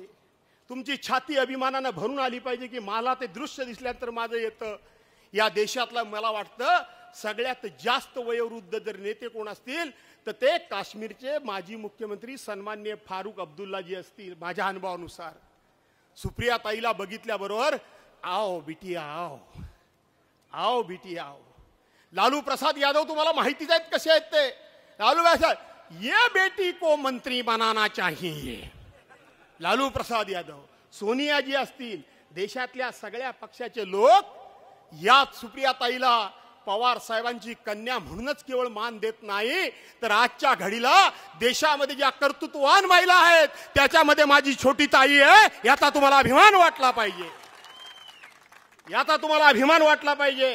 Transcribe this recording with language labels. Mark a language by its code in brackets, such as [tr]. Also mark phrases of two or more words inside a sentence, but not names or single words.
[mr] तुमची छाती अभिमानानं भरून आली पाहिजे की मला ते दृश्य दिसल्यानंतर माझं येतं. या देशातलं मला वाटतं सगळ्यात जास्त वयोवृद्ध जर नेते कोण असतील तर ते काश्मीरचे माजी मुख्यमंत्री सन्माननीय फारुख अब्दुल्लाजी असतील. माझ्या अनुभवानुसार सुप्रिया ताईला बघितल्याबरोबर [hi] आओ बिटिया आओ, आओ बिटिया आओ. [mr] लालू प्रसाद यादव तुम्हाला माहितीच आहेत कसे आहेत ते. [hi] लालू प्रसाद, ये बेटी को मंत्री बनाना चाहिए. [mr] लालू प्रसाद यादव, सोनिया जी असतील, देशातल्या सगळ्या पक्षाचे लोक या सुप्रिया ताईला पवार साहेबांची कन्या म्हणूनच केवळ मान देत नाही, तर आजच्या घडीला देशामध्ये ज्या कर्तृत्ववान महिला आहेत त्याच्यामध्ये माझी छोटी ताई आहे. याचा तुम्हाला अभिमान वाटला पाहिजे. याचा तुम्हाला अभिमान वाटला पाहिजे.